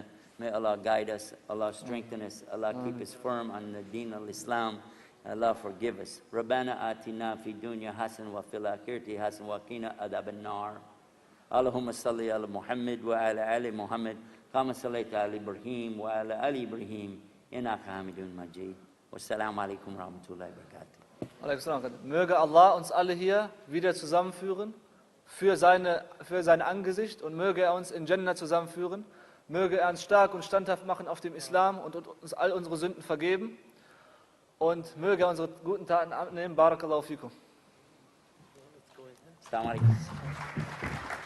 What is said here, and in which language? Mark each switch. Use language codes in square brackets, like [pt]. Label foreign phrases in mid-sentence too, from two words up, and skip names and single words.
[en] May Allah guide us, Allah strengthen us, Allah keep us firm on the [ar] دين الإسلام. [en] Allah forgive us. [ar] ربنا آتنا في الدنيا حسنة وفي الآخرة حسنة وقنا عذاب النار. اللهم صل على محمد وعلى آل محمد كما صليت على إبراهيم وعلى آل إبراهيم إنك حميد مجيد. والسلام عليكم ورحمة الله وبركاته. [de] Möge Allah uns alle hier wieder zusammenführen für sein Angesicht und möge er uns in Jannah zusammenführen. Möge er uns stark und standhaft machen auf dem Islam und uns all unsere Sünden vergeben. Und möge er unsere guten Taten annehmen. [ar] بارك الله فيكم. السلام عليكم.